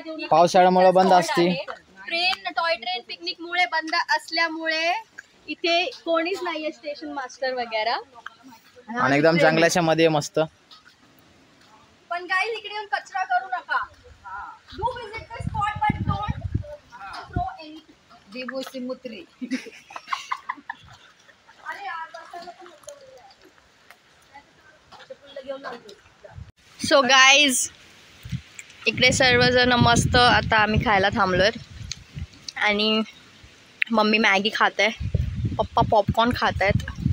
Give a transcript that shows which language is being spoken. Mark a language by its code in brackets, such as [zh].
[mr] पावसाळ्यामुळे बंद असते ट्रेन. टॉय ट्रेन पिकनिक मुळे बंद असल्यामुळे इथे कोणीच नाहीये स्टेशन मास्टर वगैरे. आणि एकदम जंगलाच्या मध्ये मस्त. पण काही इकडे येऊन कचरा करू नका. [en] Do visit the spot but don't throw any. दिबूसी मुत्री. [mr] अरे यार बसायला पण सो गाईज इकडे सर्वजण मस्त आता आम्ही खायला थांबलोय. आणि मम्मी मॅगी खात आहे, पप्पा पॉपकॉर्न खात आहेत.